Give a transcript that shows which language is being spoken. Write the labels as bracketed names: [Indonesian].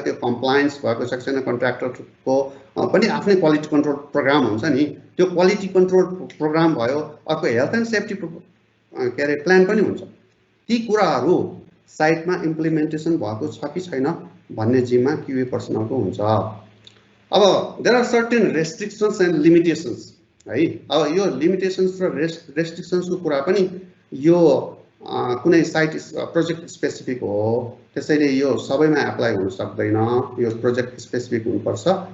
[Nepali] त्यो कम्प्लायन्स भएको छ छैन कन्ट्र्याक्टरको पनि आफ्नै क्वालिटी कन्ट्रोल प्रोग्राम हुन्छ नि, त्यो क्वालिटी कन्ट्रोल प्रोग्राम भयो। अर्को हेल्थ एन्ड सेफ्टी के अरे प्लान पनि हुन्छ। ती कुराहरू साइटमा इम्प्लिमेन्टेसन भएको छ कि छैन भन्ने जिम्मा क्युए पर्सनलको हुन्छ। [English] अब there are certain restrictions and limitations है। [Nepali] अब यो लिमिटेसन्स र रेस्ट्रिक्सन्सको कुरा पनि यो कुनै साइट प्रोजेक्ट स्पेसिफिक हो, त्यसैले यो सबैमा एप्लाई हुन सक्दैन, यो प्रोजेक्ट स्पेसिफिक हुनुपर्छ।